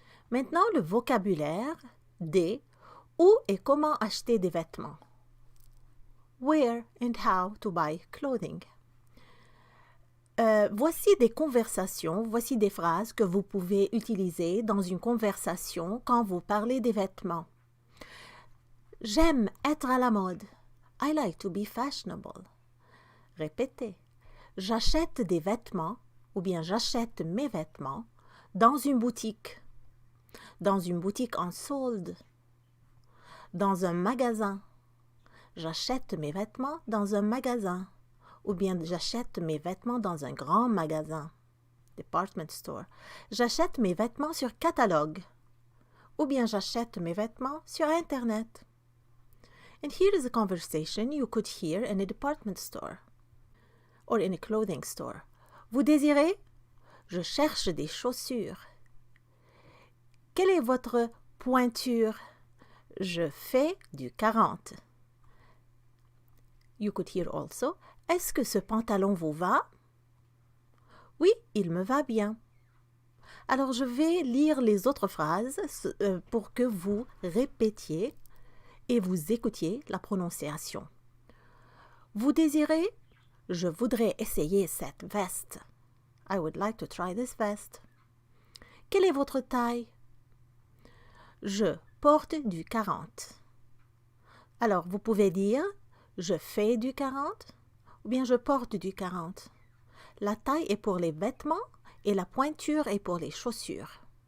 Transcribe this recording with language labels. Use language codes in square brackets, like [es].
[fr] Maintenant, le vocabulaire des où et comment acheter des vêtements. [en] Where and how to buy clothing. [fr] Voici des conversations, voici des phrases que vous pouvez utiliser dans une conversation quand vous parlez des vêtements. J'aime être à la mode. [en] I like to be fashionable. [fr] Répétez. J'achète des vêtements ou bien j'achète mes vêtements dans une boutique. Dans une boutique en solde. Dans un magasin. j'achète mes vêtements dans un magasin. Ou bien j'achète mes vêtements dans un grand magasin. [en] Department store. [fr] J'achète mes vêtements sur catalogue. Ou bien j'achète mes vêtements sur Internet. [en] And here is a conversation you could hear in a department store or in a clothing store. [fr] Vous désirez? Je cherche des chaussures. Quelle est votre pointure? Je fais du 40. [en] You could hear also, [fr] est-ce que ce pantalon vous va? Oui, il me va bien. Alors, je vais lire les autres phrases pour que vous répétiez et vous écoutiez la prononciation. Vous désirez? Je voudrais essayer cette veste. [en] I would like to try this vest. [fr] Quelle est votre taille? Je porte du 40. Alors, vous pouvez dire je fais du 40 ou bien je porte du 40. La taille est pour les vêtements et la pointure est pour les chaussures.